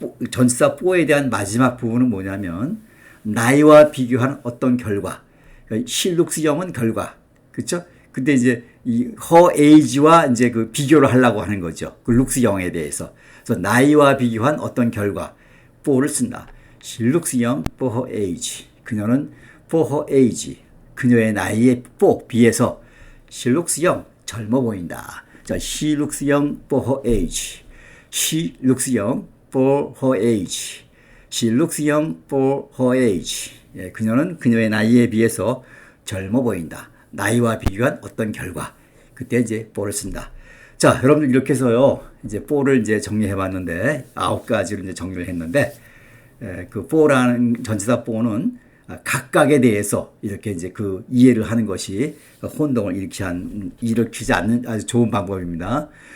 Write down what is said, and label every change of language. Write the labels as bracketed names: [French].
[Korean] 전치사 for에 대한 마지막 부분은 뭐냐면 나이와 비교한 어떤 결과. 그러니까 [English] she looks young [Korean] 은 결과, 그렇죠? 근데 이제 이 [English] her age [Korean] 와 이제 그 비교를 하려고 하는 거죠. 그 [English] looks young [Korean] 에 대해서. 그래서 나이와 비교한 어떤 결과, for를 쓴다. [English] She looks young for her age. [Korean] 그녀는 [English] for her age, [Korean] 그녀의 나이에 비해서 [English] she looks young, [Korean] 젊어 보인다. [English] 자, she looks young for her age. She looks young for her age. She looks young for her age. [Korean] 예, 그녀는 그녀의 나이에 비해서 젊어 보인다. 나이와 비교한 어떤 결과. 그때 이제 for를 쓴다. 자, 여러분들 이렇게 해서요. 이제 for를 이제 정리해 봤는데 9가지로 이제 정리를 했는데 그 for라는 전치사 for는 각각에 대해서 이렇게 이제 그 이해를 하는 것이 혼동을 일으키지 않는 아주 좋은 방법입니다.